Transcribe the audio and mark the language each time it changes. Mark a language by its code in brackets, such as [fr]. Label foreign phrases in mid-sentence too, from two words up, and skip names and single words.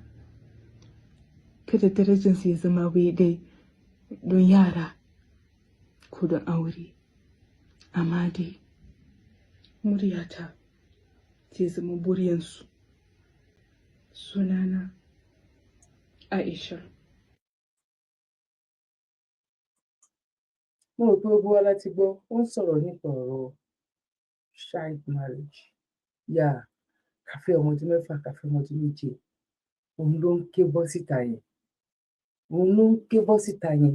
[ha] Kada darajarsu ya zama wai dai don yara ko don aure, amma dai muryata zai zama buryansu. Sunana Aisha. [yo] Mo rò pé gbogbo wa láti gbọ́, ó ń sọ̀rọ̀ nípa ọ̀rọ̀ [en] child marriage. [yo] Kàfé ọmọ ọdún 6, kàfé ọmọ ọdún 7. Òun ló ń ké bọ́ síta yẹn.